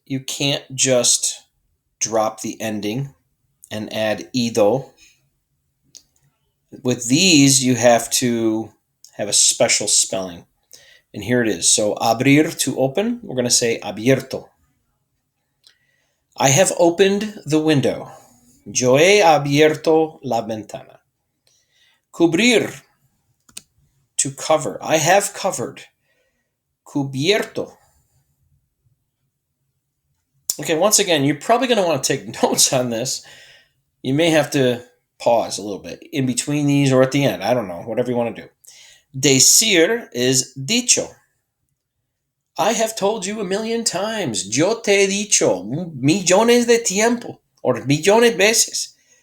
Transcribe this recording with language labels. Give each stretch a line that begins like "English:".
English: you can't just drop the ending and add ido. With these, you have to have a special spelling. And here it is. So abrir, to open, we're going to say abierto. I have opened the window.
Spanish: Yo he abierto la ventana.
English: Cubrir, to cover. I have covered. Cubierto. Okay, once again, you're probably going to want to take notes on this. You may have to pause a little bit in between these or at the end. I don't know, whatever you want to do. Decir is dicho. I have told you a million times.
Spanish: Yo te he dicho millones de tiempo or millones veces.